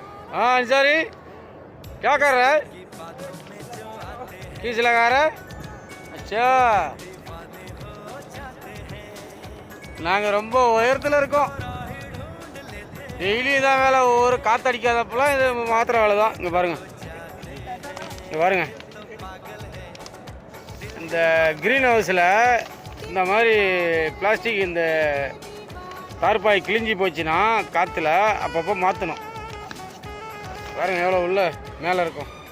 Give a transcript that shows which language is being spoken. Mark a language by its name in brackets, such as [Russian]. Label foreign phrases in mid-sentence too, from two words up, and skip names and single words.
[Hindi] हाँ अंसारी क्या कर रहा है किस लगा रहा है अच्छा [Tamil] நாங்கள் ரொம்ப உயரத்தில் இருக்கோம் டெய்லி இதான் வேலை ஒவ்வொரு காற்றடிக்காதப்பெல்லாம் இது மாத்திர வேலை தான் இங்கே பாருங்கள் இங்கே பாருங்கள் இந்த [English] green houseில் [Tamil] இந்த மாதிரி பிளாஸ்டிக் இந்த தார்பாய் கிழிஞ்சி போச்சுன்னா காற்றுல அப்பப்போ மாற்றணும் பாருங்கள் எவ்வளோ உள்ள மேலே இருக்கும்